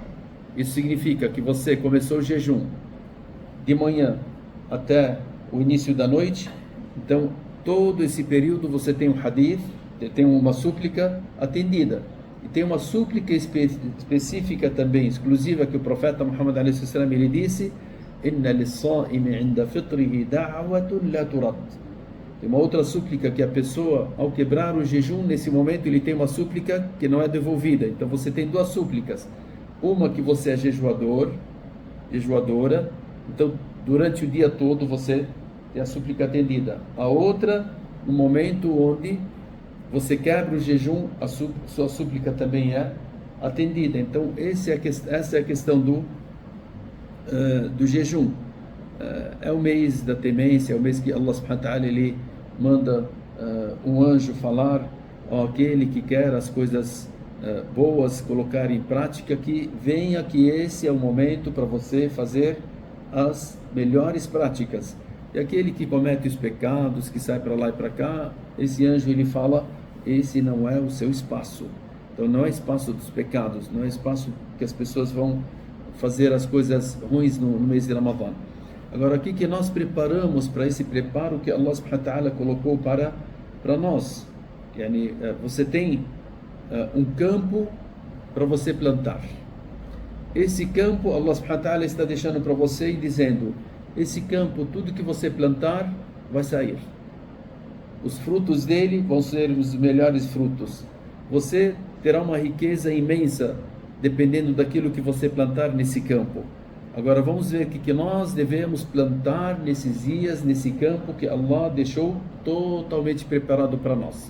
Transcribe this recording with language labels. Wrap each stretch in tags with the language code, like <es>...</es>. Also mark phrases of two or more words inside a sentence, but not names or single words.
<pt>Isso significa que você começou o jejum de manhã até o início da noite. Então, todo esse período você tem um hadith, tem uma súplica atendida. E tem uma súplica específica também, exclusiva, que o profeta Muhammad a.s. ele disse</pt> <ar>إن للصائم عند فطره دعوة لا ترد.</ar> <pt>Tem uma outra súplica que a pessoa, ao quebrar o jejum, nesse momento ele tem uma súplica que não é devolvida. Então você tem duas súplicas. Uma que você é jejuadora, então durante o dia todo você tem a súplica atendida. A outra, no momento onde você quebra o jejum, sua súplica também é atendida. Então essa é a questão do jejum. É o mês da temência, é o mês que</pt> <ar>Allah subhanahu wa ta'ala</ar> <pt>ele manda um anjo falar àquele que quer as coisas boas colocar em prática, que venha, que esse é o momento para você fazer as melhores práticas. E aquele que comete os pecados, que sai para lá e para cá, esse anjo ele fala, esse não é o seu espaço. Então não é espaço dos pecados, não é espaço que as pessoas vão fazer as coisas ruins no mês de Ramadã. Agora, o que nós preparamos para esse preparo que</pt> <ar>Allah subhanahu wa ta'ala</ar> <pt>colocou para nós? Yani, você tem um campo para você plantar. Esse campo,</pt> <ar>Allah subhanahu wa ta'ala</ar> <pt>está deixando para você e dizendo, esse campo, tudo que você plantar, vai sair. Os frutos dele vão ser os melhores frutos. Você terá uma riqueza imensa, dependendo daquilo que você plantar nesse campo. Agora vamos ver o que nós devemos plantar nesses dias, nesse campo que Allah deixou totalmente preparado para nós.</pt>